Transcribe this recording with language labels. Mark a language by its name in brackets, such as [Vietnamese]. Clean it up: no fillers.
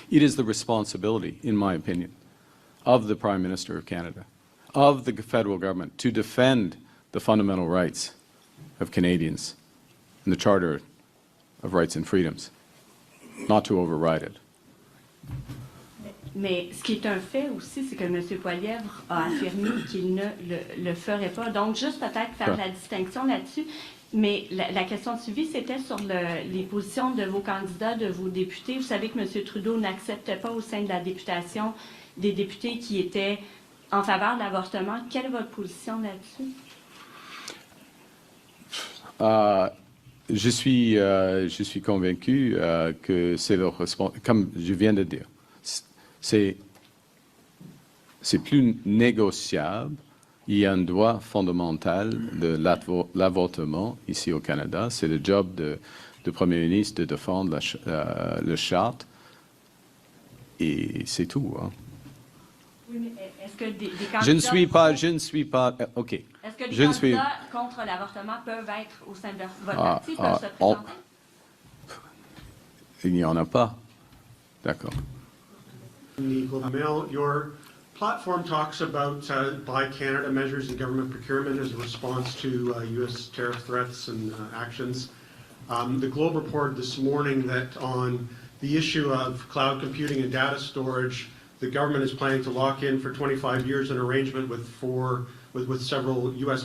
[English] It is the responsibility, in my opinion, of the Prime Minister of Canada, of the federal government, to defend the fundamental rights of Canadians and the Charter of Rights and Freedoms, not to override it. [French] Mais ce qui est un fait aussi, c'est que M. Poilevre a affirmé qu'il ne le ferait pas. Donc, juste peut-être faire la distinction là-dessus. Mais la question de suivi, c'était sur les positions de vos candidats, de vos députés. Vous savez que M. Trudeau n'acceptait pas au sein de la députation des députés qui étaient en faveur de l'avortement. Quelle est votre position là-dessus? Je suis convaincu que c'est leur responsabilité, comme je viens de dire. C'est plus négociable. Il y a un droit fondamental de l'avortement ici au Canada. C'est le job du Premier ministre de défendre le charte. Et c'est tout. Hein. Oui, mais est-ce que des candidats... Je ne suis pas... OK. Est-ce que des candidats contre l'avortement peuvent être au sein de votre parti, peuvent se présenter? Il n'y en a pas. D'accord. [English] Your platform talks about Buy Canada measures and government procurement as a response to U.S. tariff threats and actions. The Globe reported this morning that on the issue of cloud computing and data storage, the government is planning to lock in for 25 years an arrangement with several U.S.